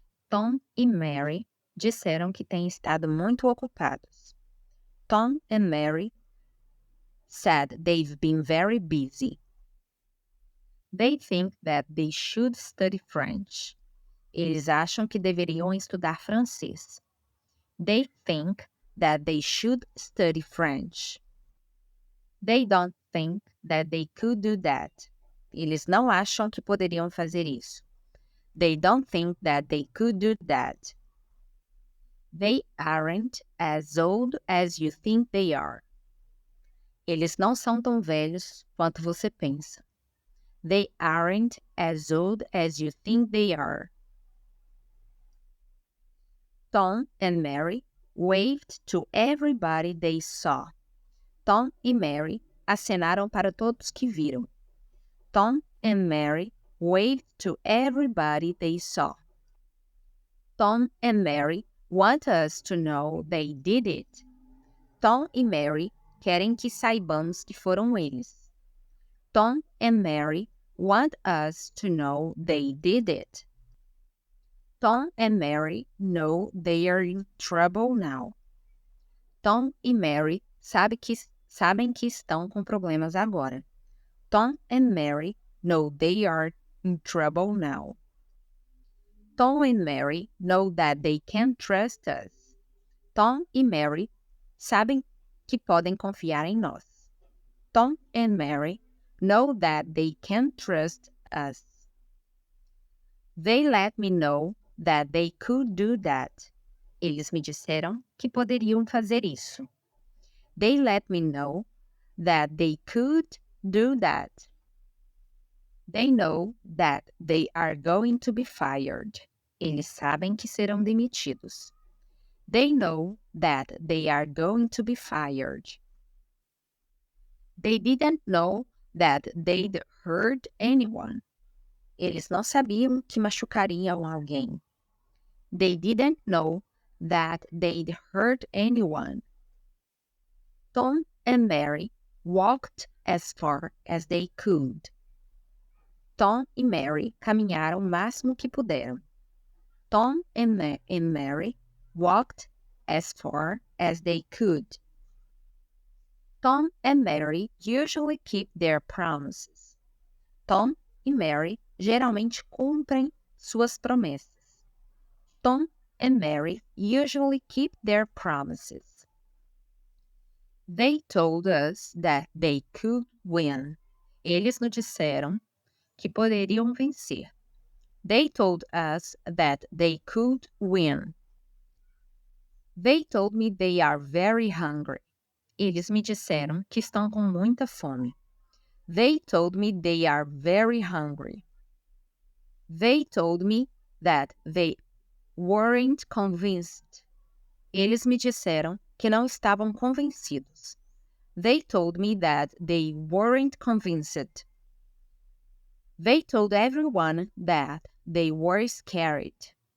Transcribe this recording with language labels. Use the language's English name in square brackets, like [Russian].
[Portuguese] Tom e Mary disseram que têm estado muito ocupados. [English] Tom and Mary said they've been very busy. They think that they should study French. [Portuguese] Eles acham que deveriam estudar francês. [English] They think that they should study French. They don't think that they could do that. [Portuguese] Eles não acham que poderiam fazer isso. [English] They don't think that they could do that. They aren't as old as you think they are. [Portuguese] Eles não são tão velhos quanto você pensa. [English] They aren't as old as you think they are. Tom and Mary waved to everybody they saw. [Portuguese] Tom e Mary acenaram para todos que viram. [English] Tom and Mary waved to everybody they saw. Tom and Mary want us to know they did it. [Portuguese] Tom e Mary querem que saibamos que foram eles. [English] Tom and Mary want us to know they did it. Tom and Mary know they are in trouble now. [Portuguese] Tom e Mary sabem que estão com problemas agora. [English] Tom and Mary know they are in trouble now. Tom and Mary know that they can trust us. [Portuguese] Tom e Mary sabem que podem confiar em nós. [English] Tom and Mary know that they can trust us. They let me know that they could do that. [Portuguese] Eles me disseram que poderiam fazer isso. [English] They let me know that they could do that. They know that they are going to be fired. [Portuguese] Eles sabem que serão demitidos. [English] They know that they are going to be fired. They didn't know that they'd hurt anyone. [Portuguese] Eles não sabiam que machucariam alguém. [English] They didn't know that they'd hurt anyone. Tom and Mary walked as far as they could. [Portuguese] Tom e Mary caminharam o máximo que puderam. [English] Tom and Mary walked as far as they could. Tom and Mary usually keep their promises. [Portuguese] Tom e Mary geralmente cumprem suas promessas. [English] Tom and Mary usually keep their promises. They told us that they could win. [Portuguese] Eles nos disseram que poderiam vencer. [English] They told us that they could win. They told me they are very hungry. [Portuguese] Eles me disseram que estão com muita fome. [English] They told me they are very hungry. They told me that they weren't convinced. [Portuguese] Eles me disseram que não estavam convencidos. [English] They told me that they weren't convinced. They told everyone that they were scared.